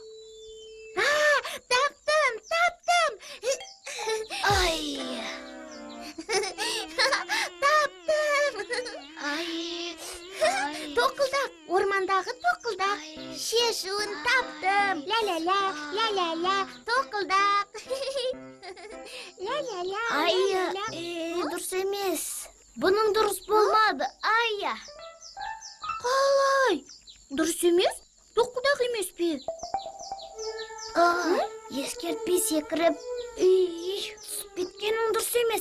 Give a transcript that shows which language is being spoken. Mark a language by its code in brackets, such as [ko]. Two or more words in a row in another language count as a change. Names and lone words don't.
[kk] Таптым. Ай, Таптым. ай. Тоқылдақ, ормандағы тоқылдақ. Шешуін таптым. Ля-ля-ля, тоқылдақ. Ля-ля-ля. Ай, дұрыс емес. Бұның дұрыс болмады, Ая. Қалай? Дұрыс емес? Тоқылдақ емес пе? Ескертпей секіріп, түсіп кеткенің дұрыс емес.